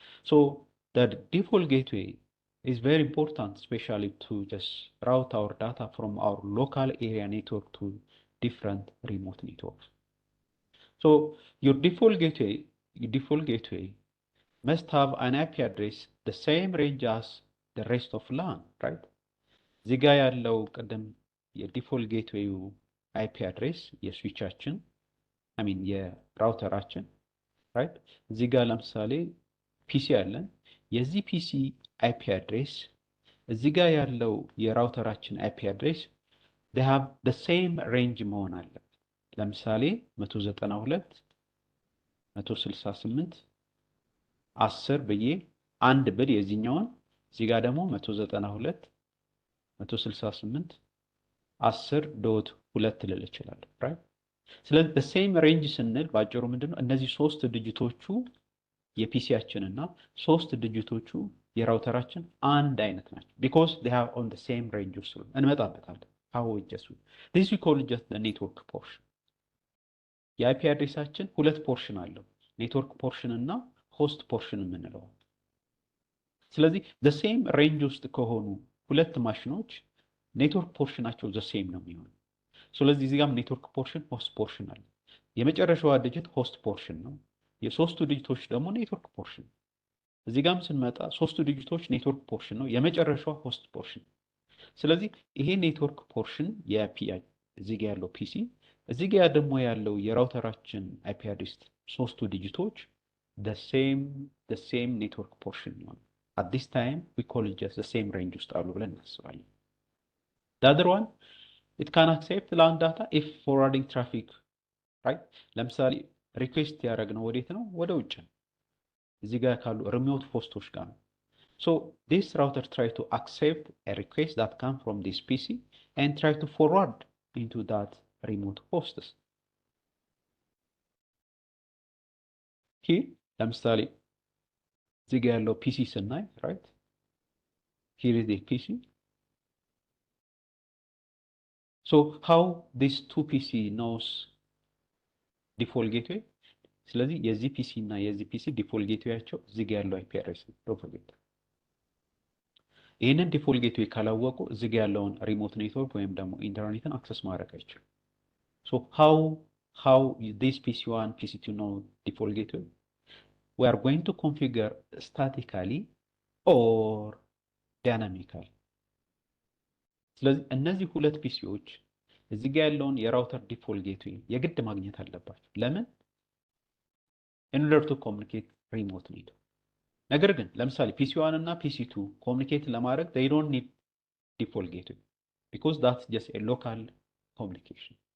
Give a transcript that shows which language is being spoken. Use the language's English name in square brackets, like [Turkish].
[English] So the default gateway is very important, especially to just route our data from our local area network to different remote networks. So your default gateway must have an IP address the same range as the rest of LAN, right? [Amharic] እዚህ ጋ ያለው ቀደም የዲፎልት ጌትዌዩ IP address የስዊቻችን የራውተራችን right? እዚህ ጋ ለምሳሌ ፒሲ አለን። የዚህ ፒሲ IP address እዚህ ጋ ያለው የራውተራችን IP address [English] they have the same range [Amharic] መሆን አለበት። ለምሳሌ 192 168 10 ብዬ አንድ ብል የዚህኛውን እዚህ ጋር ደግሞ 192 168 10.2 ልል እችላለሁ right? ስለዚህ the same range ስንል ባጭሩ ምንድነው እነዚህ ሶስት ዲጂቶቹ የፒሲያችንና ሶስት ዲጂቶቹ የራውተራችን አንድ አይነት ናቸው [English] because they have on the same range [Amharic] ውስጥ እንመጣበታለን። [English] how we just this we call just the network portion. [Amharic] የአይፒ አድሬሳችን ሁለት ፖርሽን አለው ኔትወርክ ፖርሽን እና ሆስት ፖርሽን የምንለው። ስለዚህ the same range ውስጥ ከሆኑ ሁለት ማሽኖች ኔትወርክ ፖርሽናቸው the same ነው የሚሆነው። ስለዚህ እዚህ ጋርም ኔትወርክ ፖርሽን ሆስት ፖርሽን አለ። የመጨረሻዋ ዲጂት ሆስት ፖርሽን ነው። የሶስቱ ዲጂቶች ደግሞ ኔትወርክ ፖርሽን። እዚህ ጋርም ስንመጣ ሶስቱ ዲጂቶች ኔትወርክ ፖርሽን ነው፣ የመጨረሻዋ ሆስት ፖርሽን። ስለዚህ ይሄ ኔትወርክ ፖርሽን የፒ እዚህ ጋር ያለው ፒሲ እዚህ ጋር ደግሞ ያለው የራውተራችን አይፒ አድሬስ ሶስቱ ዲጂቶች the [English] same network portion ነው። At this time we call it just the same range [Amharic] ውስጥ አሉ ብለን እናስባለን። [English] The other one it can accept LAN data if forwarding traffic, right? [Amharic] ለምሳሌ ሪኩዌስት ያደረግነው ወዴት ነው? ወደ ውጭ ነው። እዚህ ጋር ካሉ [English] remote hosts ጋር ነው። So this router try to accept a request that come from this PC and try to forward into that remote hosts. [Amharic] Here ለምሳሌ እዚህ ጋር ያለው ፒሲ ስናይ right? [English] Here is the PC. So how this two PC knows default gateway? [Amharic] ስለዚህ የዚህ ፒሲ እና የዚህ ፒሲ ዲፎልት ጌትዌያቸው እዚህ ጋር ያለው አይፒ አድሬስ ነው። ዶንት ፎርጌት። ይሄንን ዲፎልት ጌትዌይ ካላወቁ እዚህ ጋር ያለውን ሪሞት ኔትወርክ ወይም ደግሞ ኢንተርኔትን አክሰስ ማድረግ አይችሉም። [English] So how this PC1 PC2 know default gateway? We are going to configure statically or dynamically. [Amharic] ስለዚህ እነዚህ ሁለት ፒሲዎች እዚህ ጋር ያለውን የራውተር ዲፎልት ጌትዌይ የግድ ማግኘት አለባቸው። ለምን? [English] in order to communicate remote network. [Amharic] ነገር ግን ለምሳሌ [English] PC1 እና PC2 communicate ለማድረግ they don't need default gateway because that's just a local communication.